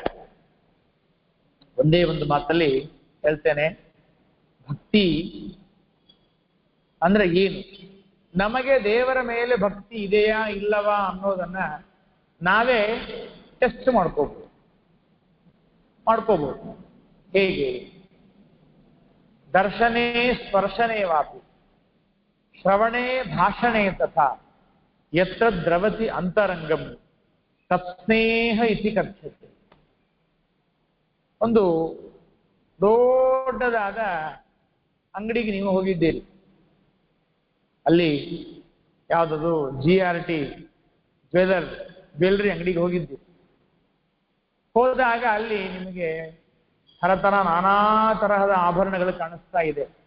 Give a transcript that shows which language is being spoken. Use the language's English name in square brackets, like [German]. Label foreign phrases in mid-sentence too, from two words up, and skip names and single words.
[Kannada] ಒಂದೇ ಒಂದು ಮಾತಲ್ಲಿ ಹೇಳ್ತೇನೆ, ಭಕ್ತಿ ಅಂದ್ರೆ ಏನು? ನಮಗೆ ದೇವರ ಮೇಲೆ ಭಕ್ತಿ ಇದೆಯಾ ಇಲ್ಲವಾ ಅನ್ನೋದನ್ನ ನಾವೇ ಟೆಸ್ಟ್ ಮಾಡ್ಕೋಬಹುದು. ಹೇಗೆ? [Sanskrit] ದರ್ಶನೇ ಸ್ಪರ್ಶನೇ ವಾಪಿ ಶ್ರವಣೇ ಭಾಷಣೇ ತಥಾ ಯತ್ರ ದ್ರವತಿ ಅಂತರಂಗಂ ತತ್ಸ್ನೇಹ ಇತಿ ಕಥ್ಯತೆ. [Kannada] ಒಂದು ದೊಡ್ಡದಾದ ಅಂಗಡಿಗೆ ನೀವು ಹೋಗಿದ್ದೀರಿ. ಅಲ್ಲಿ ಯಾವುದದು GRT ಜ್ಯುವೆಲ್ಲರಿ ಅಂಗಡಿಗೆ ಹೋಗಿದ್ದೀರಿ. ಹೋದಾಗ ಅಲ್ಲಿ ನಿಮಗೆ ಥರಥರ ನಾನಾ ತರಹದ ಆಭರಣಗಳು ಕಾಣಿಸ್ತಾ ಇದೆ.